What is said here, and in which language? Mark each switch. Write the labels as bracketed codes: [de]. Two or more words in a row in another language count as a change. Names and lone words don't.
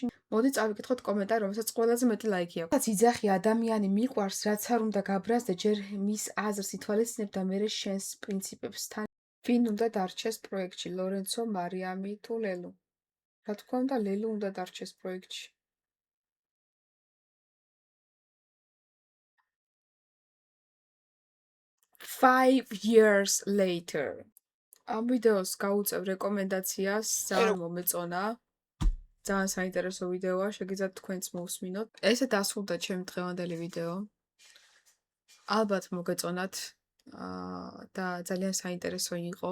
[ka] მოდი წავიკითხოთ კომენტარი, რომელსაც ყველაზე მეტი ლაიქი აქვს. რაც იძახი ადამიანი მიყვარს, რაც არ უნდა გაბრაზდე, ჯერ მის აზრს ითვალისწინებ და მერე შენს პრინციპებს თან. ვინ უნდა დარჩეს პროექტში, ლორენცო, მარიამი თუ ლელუ? რა თქმა უნდა, ლელუ უნდა დარჩეს პროექტში. [en] Five years later. [ka] ამ ვიდეოს გავუწევ რეკომენდაციას, ძალიან მომეწონა. ძალიან საინტერესო ვიდეოა, შეგიძლიათ თქვენც მოусმინოთ. ესე დასრულდა ჩემი დღევანდელი ვიდეო. ალბათ მოგეწონათ და ძალიან საინტერესო იყო.